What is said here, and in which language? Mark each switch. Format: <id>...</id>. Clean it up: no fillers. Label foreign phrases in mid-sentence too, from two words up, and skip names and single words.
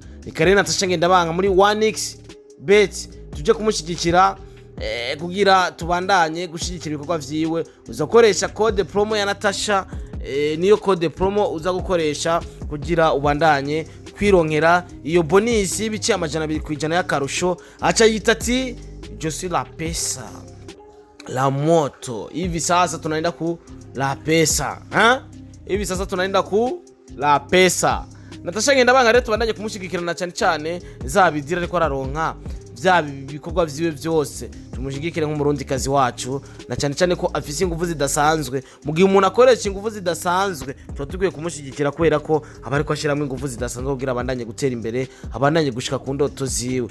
<rn>Reka rero Natasha Ngendabanka muri 1xbet tuje kumushyigikira kugira tubandanye gushigikira ibikorwa vyiwe. Uzakoresha code promo ya Natasha, niyo code promo uza gukoresha kugira ubandanye kwironkera iyo bonus y'ibice 200 kwijana y'akarusho.</rn> <fr>Acha yita ati je suis</fr> <sw>la pesa la moto. Hivi sasa tunaenda ku la pesa, hivi sasa tunaenda ku la pesa.</sw> <rn>Natasha Ngendabanka rero tubandanye kumushigikirana cyane cyane zabidira ariko araronka vya bikorwa vyiwe byose. Tumushigikire nk'umurundi kazi wacu, na cyane cyane ko afise ingufu zidasanzwe. Mu gihe umuntu akoresha ingufu zidasanzwe tutugiye kumushigikira, kubera ko abari ko ashiramo ingufu zidasanzwe kugira abandanye gutera imbere, abandanye gushika ku ndoto ziwe.</rn>